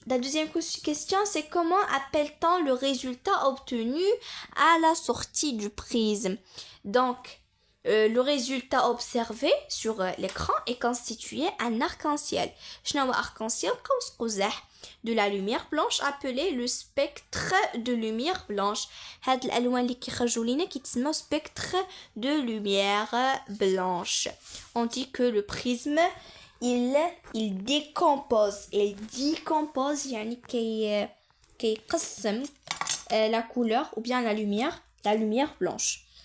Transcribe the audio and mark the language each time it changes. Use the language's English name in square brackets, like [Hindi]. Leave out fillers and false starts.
[French] La deuxième question, c'est comment appelle-t-on le résultat obtenu à la sortie du prisme? Donc, le résultat observé sur l'écran est constitué un arc-en-ciel. [Arabic] شنو هو [French] arc-en-ciel؟ [Arabic] قوس قزح [French] de la lumière blanche appelé le spectre de lumière blanche. [Arabic] هاد الالوان اللي كيخرجوا لينا كيتسموا [French] spectre de lumière blanche. On dit que le prisme il décompose [Arabic] يعني كيقسم [French] la couleur ou bien la lumière blanche.